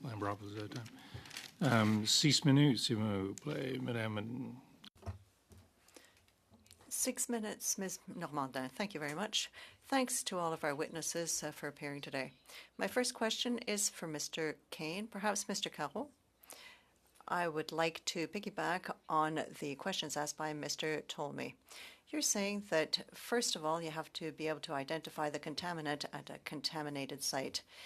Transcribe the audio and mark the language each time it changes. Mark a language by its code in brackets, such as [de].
[en] Lambropoulos is out of time. [fr] 6 minutes, s'il vous plaît, Madame. [en] 6 minutes, Ms. Normandin. Thank you very much. Thanks to all of our witnesses for appearing today. My first question is for Mr. Kane, perhaps Mr. Caro. I would like to piggyback on the questions asked by Mr. Tolmie. You're saying that, first of all, you have to be able to identify the contaminant at a contaminated site.